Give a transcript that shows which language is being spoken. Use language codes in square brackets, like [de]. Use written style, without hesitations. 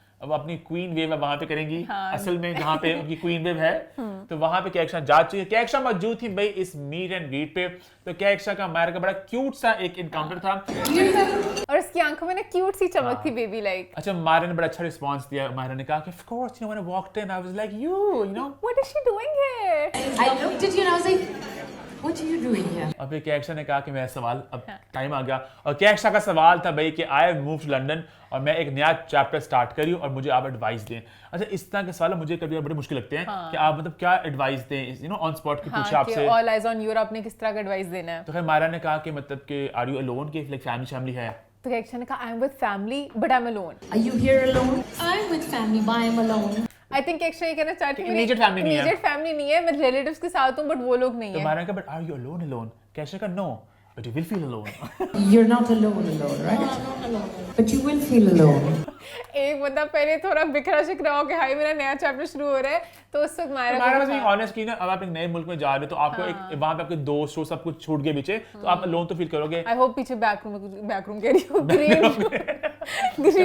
[hi] अब अपनी queen wave वहां पे करेंगी। हाँ। असल में जहां पे उनकी क्वीन वेव है तो वहां पे कैक्शा जा चुकी है। कैक्शा मौजूद थी भाई इस मीट एंड ग्रीट पे। तो कैक्शा का मायरा का बड़ा क्यूट सा एक इनकाउंटर था और उसकी आंखों में ना क्यूट सी चमक थी बेबी लाइक। अच्छा, मायरा ने बड़ा अच्छा रिस्पांस दिया। मायरा ने कहा कि [en] of course you know [hi] when I walked in I was like you know [en] What is she doing here. I looked at you and I was like, what are you doing here? [hi] अब कैक्शा ने कहा कि मेरा सवाल अब time आ गया। और कैक्शा का सवाल था भाई कि [en] I have moved to London [hi] और मैं एक नया चैप्टर स्टार्ट करी और मुझे आप एडवाइस दें। अच्छा, इस तरह के सवाल मुझे कभी बड़े मुश्किल लगते हैं कि आप मतलब क्या एडवाइस दें, [en] you know on spot [hi] की पूछे आपसे। [en] all eyes on your, [hi] आपने किस तरह का एडवाइस देना है। तो खैर मायरा ने कहा कि मतलब कि [en] are you alone, [hi] कि लाइक फैमिली है। तो कैक्शा ने कहा [en] I am with family but I am alone. Are you here alone? I'm with family, but I'm alone. [hi] I think कैक्शा ये कहना चाहती है इमीडिएट फैमिली नहीं है, मैं रिलेटिव्स के साथ हूं बट वो लोग नहीं है। तो मायरा ने कहा [en] But are you alone. कैक्शा का no but you will feel alone. You're not alone, right? But you will feel alone. [hi] एक बंदा पहले थोड़ा बिखरा शिखरा हो कि हाय मेरा नया चैप्टर शुरू हो रहा है, तो उस वक्त मायरा बस ऑनेस्ट की ना, अब आप एक नए मुल्क में जा रहे हो तो आपको एक वहां पे आपके दोस्त सब कुछ छूट गए पीछे, तो आप अलोन तो फील करोगे। आई होप पीछे बैकरूम कह रही हूं ग्रीन।